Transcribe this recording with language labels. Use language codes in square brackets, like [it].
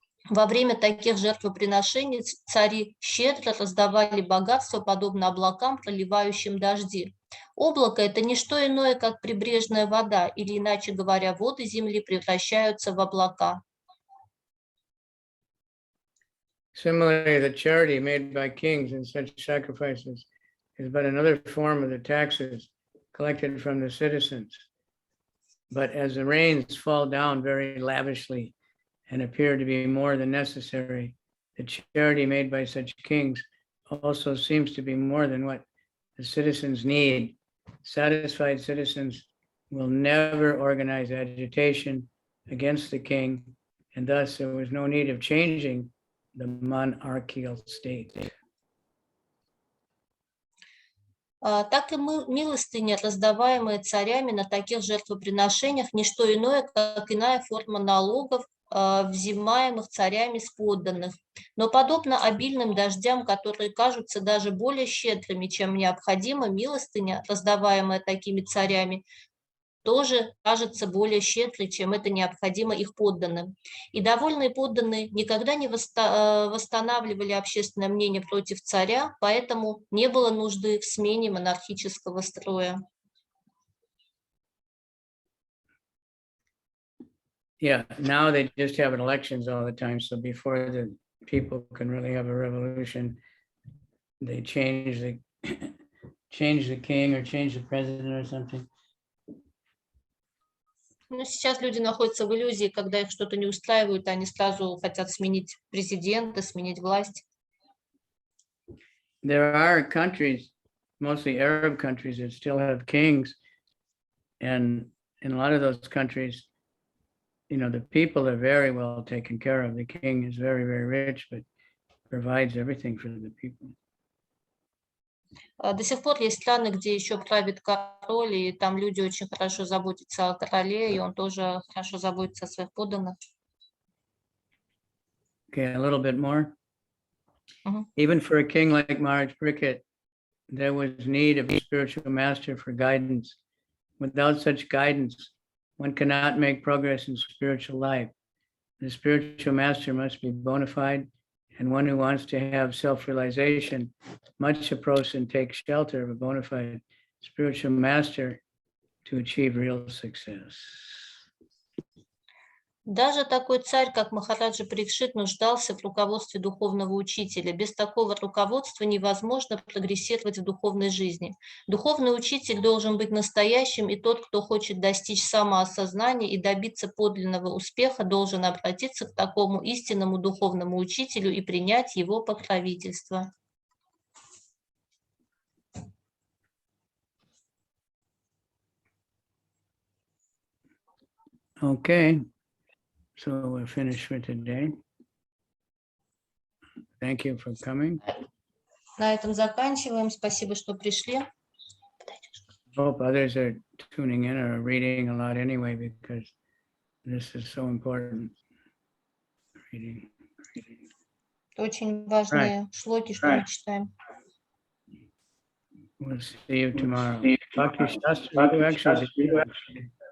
[ru] Во время таких жертвоприношений цари щедро раздавали богатство, подобно облакам, проливающим дожди. Облако – это не что иное, как прибрежная вода, или, иначе говоря, воды земли превращаются в облака. [en] Similarly, the charity made by kings in such sacrifices is but another form of the taxes collected from the citizens. But as the rains fall down very lavishly and appear to be more than necessary, the charity made by such kings also seems to be more than what the citizens need. Satisfied citizens will never organize agitation against the king, and thus there was no need of changing the monarchical state. [ru] Так и милостыни, раздаваемые царями на таких жертвоприношениях, не что иное, как иная форма налогов, взимаемых царями с подданных. Но подобно обильным дождям, которые кажутся даже более щедрыми, чем необходимо, милостыня, раздаваемая такими царями, тоже кажется более щедрой, чем это необходимо их подданным. И довольные подданные никогда не восстанавливали общественное мнение против царя, поэтому не было нужды в смене монархического строя. [en] Yeah, now they just have elections all the time. So before the people can really have a revolution, they change the king or change the president or something. [ru] Но сейчас люди находятся в иллюзии, когда их что-то не устраивает, они сразу хотят сменить президента, сменить власть. [en] There are countries, mostly Arab countries, that still have kings. And in a lot of those countries, you know, the people are very well taken care of. The king is very, very rich, but provides everything for the people. [ru] До сих пор есть страны, где еще правит король, и там люди очень хорошо заботятся о короле, и он тоже хорошо заботится о своих подданных. [en] Okay, a little bit more. Mhm. Even for a king like Maharaj Parīkṣit, there was need of a spiritual master for guidance. Without such guidance, one cannot make progress in spiritual life. The spiritual master must be bona fide, and one who wants to have self-realization must approach and take shelter of a bona fide spiritual master to achieve real success. [ru] Даже такой царь, как Махараджа Парикшит, нуждался в руководстве духовного учителя. Без такого руководства невозможно прогрессировать в духовной жизни. Духовный учитель должен быть настоящим, и тот, кто хочет достичь самоосознания и добиться подлинного успеха, должен обратиться к такому истинному духовному учителю и принять его покровительство. [en] Okay. So we're finished for today. Thank you for coming. [ru] На этом заканчиваем. Спасибо, что пришли. [en] Hope others are tuning in or reading a lot anyway, because this is so important. Reading. [ru] Очень важные шлоки, что мы читаем. [en] We'll see you tomorrow. Dr. Shastra, you actually did.